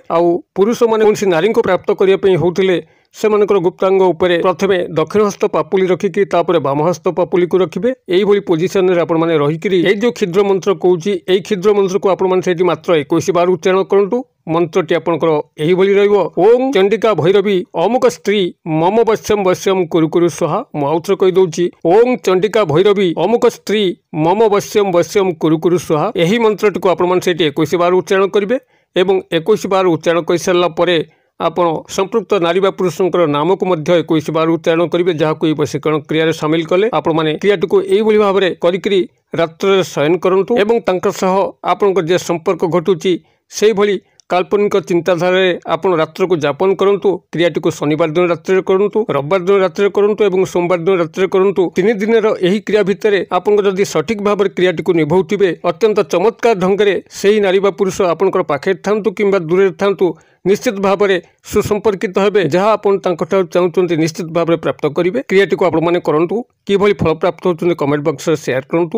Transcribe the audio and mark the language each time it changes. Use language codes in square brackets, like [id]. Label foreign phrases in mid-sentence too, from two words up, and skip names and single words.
[or] ଆଉ ପୁରୁଷ ମାନେ କୋନସି ନାରୀ କୁ ପ୍ରାପ୍ତ କରିଆ ପଇ ହୋଉଥିଲେ ସେମାନଙ୍କର ଗୁପ୍ତାଙ୍ଗ ଉପରେ ପ୍ରଥମେ ଦକ୍ଷିଣ ହସ୍ତ ପାପୁଲି ରଖିକରି ତାପରେ ବାମ ହସ୍ତ ପାପୁଲି କୁ ରଖିବେ। ଏହି ଭଳି ପୋଜିସନ ରେ ଆପଣ ମାନେ ରହିକରି ଏଇ ଯୋ କ୍ଷୁଦ୍ର ମନ୍ତ୍ର କହୁଚି ଏଇ କ୍ଷୁଦ୍ର ମନ୍ତ୍ର କୁ ଆପଣ ମାନେ ସେଠି ମାତ୍ର 21 ବାର ଉଚ୍ଚାରଣ କରନ୍ତୁ। ମନ୍ତ୍ରଟି ଆପଣଙ୍କର ଏହି ଭଳି ରହଇବୋ [sa] ओम चंडिका भैरवी अमुक स्त्री मम वश्यम वश्यम कुरु कुरु स्वाहा। [or] ମୁ ଆଉଥରେ କହି ଦଉଚି [sa] ओम चंडिका भैरवी अमुक स्त्री मम वश्यम वश्यम कुरु कुरु स्वाहा। [or] ଏହି ମନ୍ତ୍ରଟି କୁ ଆପଣ ମାନେ ସେଠି 21 ବାର ଉଚ୍ଚାରଣ କରିବେ ଏବଂ 21 ବାର ଉଚ୍ଚାରଣ କରି ସରଲା ପରେ ଆପଣ ସମ୍ପୃକ୍ତ ନାରୀ ବା ପୁରୁଷଙ୍କର ନାମ କୁ ମଧ୍ୟ 21 ବାର ଉଚ୍ଚାରଣ କରିବେ ଯହାଁ କୁ ବଶୀକରଣ କ୍ରିୟା ସାମିଲ କଲେ ଆପଣ ମାନେ କ୍ରିୟାଟି କୁ ଏହି ଭଳି ଭାବରେ କରିକରି ରାତ୍ର ଶୟନ କରନ୍ତୁ ଏବଂ ତାଙ୍କର ସହ ଆପଣଙ୍କର ଯେ ସମ୍ପର୍କ ଘଟୁଚି ସେହି ଭଳି କାଳ୍ପନିକ ଚିନ୍ତାଧାରା ଆପଣ ରାତ୍ର କୁ ଯାପନ କରନ୍ତୁ। କ୍ରିୟାଟି କୁ ଶନିବାର ଦିନ ରାତ୍ରି କରନ୍ତୁ, ରବିବାର ଦିନ ରାତ୍ରି କରନ୍ତୁ ଏବଂ ସୋମବାର ଦିନ ରାତ୍ରି କରନ୍ତୁ। 3 ଦିନ ଏହି କ୍ରିୟା ଭିତରେ ଆପଣ ଯଦି ସଠିକ ଭାବ ମେଁ କ୍ରିୟାଟି କୁ ନିଭଉଥିବେ ଅତ୍ୟନ୍ତ ଚମତ୍କାର ଢଙ୍ଗରେ ସେହି ନାରୀ ବା ପୁରୁଷ ଆପଣଙ୍କର ପାଖେ ଥାନ୍ତୁ କିମ୍ବା ଦୂରେ ଥାନ୍ତୁ ନିଶ୍ଚିତ ଭାବ ମେଁ ସୁସମ୍ପର୍କିତ ହେବେ ଯହାଁ ଆପଣ ତାଙ୍କଠାର ଚାହୁଚନ୍ତି ନିଶ୍ଚିତ ଭାବ ମେଁ ପ୍ରାପ୍ତ କରିବେ। କ୍ରିୟାଟି କୁ ଆପଣ ମାନେ କରନ୍ତୁ କିଭଳି ଫଳ ପ୍ରାପ୍ତ ହୋଚୁନି [en] comment box [or] ରେ ଶେୟାର କରନ୍ତୁ।